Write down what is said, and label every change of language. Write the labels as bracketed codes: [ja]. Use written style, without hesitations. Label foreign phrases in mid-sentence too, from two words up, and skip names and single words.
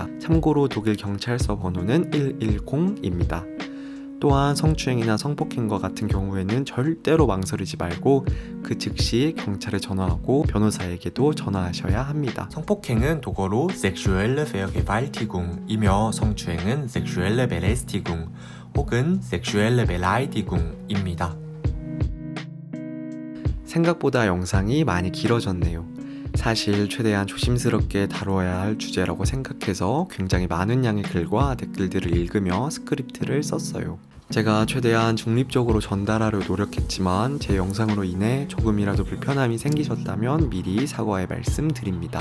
[ko] 참고로 독일 경찰서 번호는 110입니다. 또한 성추행이나 성폭행과 같은 경우에는 절대로 망설이지 말고 그 즉시 경찰에 전화하고 변호사에게도 전화하셔야 합니다. 성폭행은 독어로 [de] sexuelle Vergewaltigung [ko] 이며 성추행은 [de] sexuelle Belästigung [ko] 혹은 [de] sexuelle Beleidigung [ko] 입니다. 생각보다 영상이 많이 길어졌네요. 사실 최대한 조심스럽게 다뤄야 할 주제라고 생각해서 굉장히 많은 양의 글과 댓글들을 읽으며 스크립트를 썼어요. 제가 최대한 중립적으로 전달하려 노력했지만 제 영상으로 인해 조금이라도 불편함이 생기셨다면 미리 사과의 말씀 드립니다.